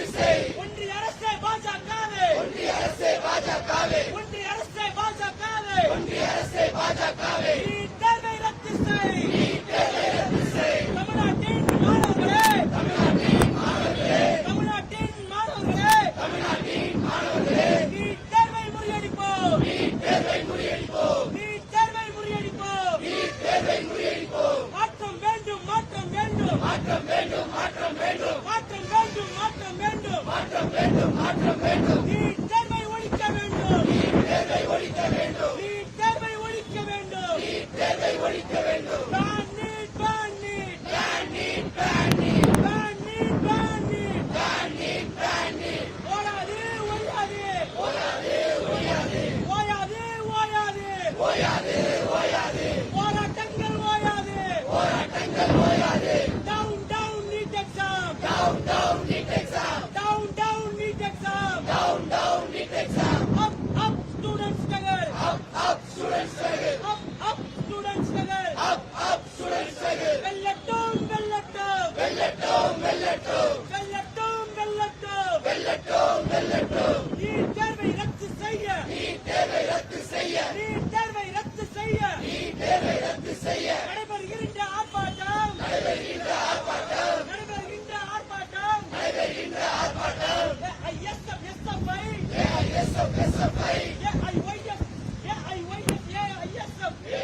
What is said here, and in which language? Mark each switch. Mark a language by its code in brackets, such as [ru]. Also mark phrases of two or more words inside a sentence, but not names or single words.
[ta] செய் ஒன்றிய அரசே பாஜகவே ஒன்றிய அரசே பாஜகவே ஒன்றிய அரசே பாஜகவே ஒன்றிய அரசே பாஜகவே நீட் தேர்வை ரத்து செய் நீட் தேர்வை ரத்து செய் தமிழ்நாட்டின் மாணவர்களே தமிழ்நாட்டின் மாணவர்களே தமிழ்நாட்டின் மாணவர்களே தமிழ்நாட்டின் மாணவர்களே நீட் தேர்வை முறியடிப்போம் நீட் தேர்வை முறியடிப்போம் நீட் தேர்வை முறியடிப்போம் நீட் தேர்வை முறியடிப்போம் மாற்றம் வேண்டும் மாற்றம் வேண்டும் மாற்றம் வேண்டும் மாற்றம் வேண்டும் மாற்றம் வேண்டும் மாற்றம் வேண்டும் மாற்றம் வேண்டும் மாற்றம் வேண்டும் நீட் தேர்வை ஒழிக்க வேண்டும் நீட் தேர்வை ஒழிக்க வேண்டும் நீட் தேர்வை ஒழிக்க வேண்டும் நீட் தேர்வை ஒழிக்க வேண்டும் [en] ban need ban need ban need [ta] ban need ban need [en] ban need ban need ban need [ta] ஓடாதே ஓடாதே ஓடாதே ஓடாதே ஓயாதே ஓயாதே ஓயாதே ஓயாதே போராட்டங்கள் ஓயாதே போராட்டங்கள் ஓயாதே [en] down down need exam down down need exam down down need exam down down need exam up up students struggle up students struggle up students struggle up students struggle [ta] வெல்லட்டும் வெல்லட்டும் வெல்லட்டும் வெல்லட்டும் வெல்லட்டும் வெல்லட்டும் வெல்லட்டும் வெல்லட்டும் நீட் தேர்வை ரத்து செய்ய நீட் தேர்வை ரத்து செய்ய நீட் தேர்வை ரத்து செய்ய நீட் தேர்வை ரத்து செய்ய நடைபெறுகின்ற ஆர்ப்பாட்டம் நடைபெறுகின்ற ஆர்ப்பாட்டம் நடைபெறுகின்ற ஆர்ப்பாட்டம் நடைபெறுகின்ற ஆர்ப்பாட்டம் ஐஎஸ்எஃப் எஸ்எஃப்ஐ ஐஎஸ்எஃப் எஸ்எஃப்ஐ ஐஒய்எஃப் ஐஒய்எஃப் ஐஎஸ்எஃப்